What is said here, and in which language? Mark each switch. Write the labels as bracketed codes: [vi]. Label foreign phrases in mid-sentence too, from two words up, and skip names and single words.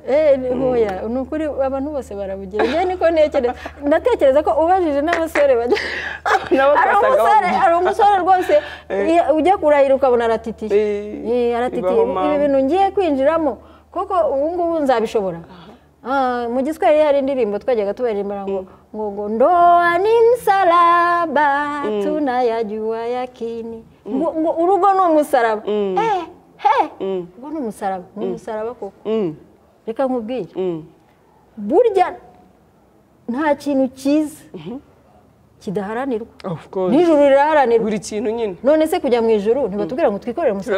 [rw] ntoya ni ukuri abantu bose barabugira njye niko ndatekereza ko ubajije n'abasore bajya hari umusore rwose ujya kurahira ukabona aratitiye ibi bintu ngiye kwinjiramo kuko ubu ngubu nzabishobora mu Giswahili hari indirimbo twajyaga tubaririmba ngo [sw] ndoa ni msalaba tunayajua yakini [rw] ngo urugo ni umusaraba ngo ni umusaraba koko reka nkubwire burya nta kintu cyiza kidaharanirwa n'ijuru riraharanirwa buri kintu nyine none se kujya mu ijuru ntibatubwira ngo twikorere umusaraba